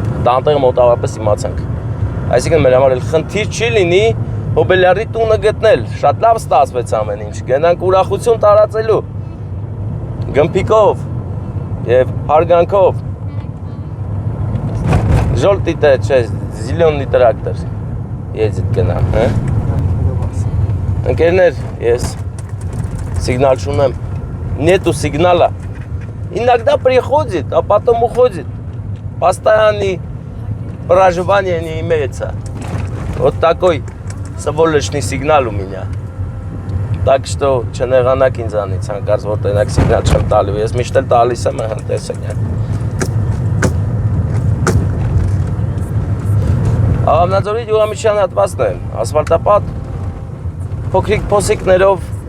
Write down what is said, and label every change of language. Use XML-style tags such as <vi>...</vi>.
<hy>Տանտեղը մոտավորապես իմացանք։ Այսինքն մեր համար էլ խնդիր չի լինի հոբելյարի տունը գտնել։ Շատ լավ ստացվեց ամեն ինչ։ Գնանք ուրախություն տարածելու։ Գմփիկով եւ հարգանքով։ Ժոլտիտը, չէ, զիլյոննի տրակտոր։ Եզիդ գնամ, հա։ Ընկերներ, ես сигнал шунем.</hy> <ru>Нету сигнала. Иногда приходит, а потом уходит. Постоянный проживание не имеется. Вот такой сволочный сигнал у меня.</ru> <hy>Так что չնեղանակ ինձանից հանկարծ որ տենակ սիգնալ չեմ տալու. Ես միշտ էլ տալիս եմ տեսեք։ Աղավնաձորի գյուղամիջյան հատվածն է, ասֆալտապատ, փոքրիկ փոսիկներով</hy>